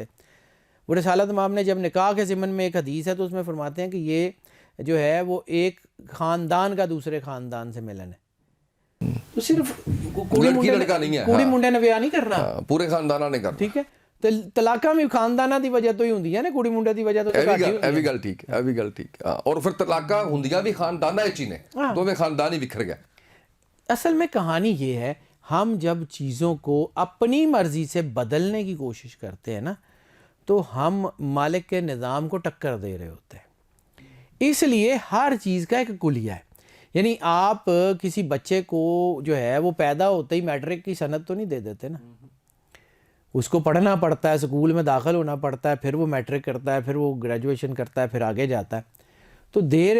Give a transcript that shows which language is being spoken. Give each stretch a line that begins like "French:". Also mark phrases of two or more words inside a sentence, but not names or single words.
Urdu: وہ رسالت امام نے جب نکاح کے ضمن میں ایک حدیث ہے تو اس میں فرماتے ہیں کہ یہ جو ہے وہ ایک خاندان کا دوسرے خاندان سے ملن ہے.
Punjabi: تو صرف کوڑی منڈے نے بیان نہیں کر رہا, پورے خاندانہ نے کرنا. ٹھیک ہے. طلاقاں بھی خانداناں دی وجہ تو ہی ہوندیاں نے, کوڑی منڈے دی وجہ تو ਇਹ ਵੀ ਗੱਲ ਠੀਕ ਹੈ. اور پھر طلاقاں ਹੁੰਦੀਆਂ ਵੀ خاندانہ ਵਿੱਚ ਹੀ ਨੇ, ਦੋਵੇਂ خاندان ہی بکھر گئے.
Urdu: اصل میں کہانی یہ ہے, ہم جب چیزوں کو اپنی مرضی سے بدلنے کی کوشش کرتے ہیں نا تو ہم مالک کے نظام کو ٹکر دے رہے ہوتے ہیں. اس لیے ہر چیز کا ایک کلیہ ہے. یعنی آپ کسی بچے کو جو ہے وہ پیدا ہوتے ہی میٹرک کی سند تو نہیں دے دیتے نا, اس کو پڑھنا پڑتا ہے, اسکول میں داخل ہونا پڑتا ہے, پھر وہ میٹرک کرتا ہے, پھر وہ گریجویشن کرتا ہے, پھر آگے جاتا ہے.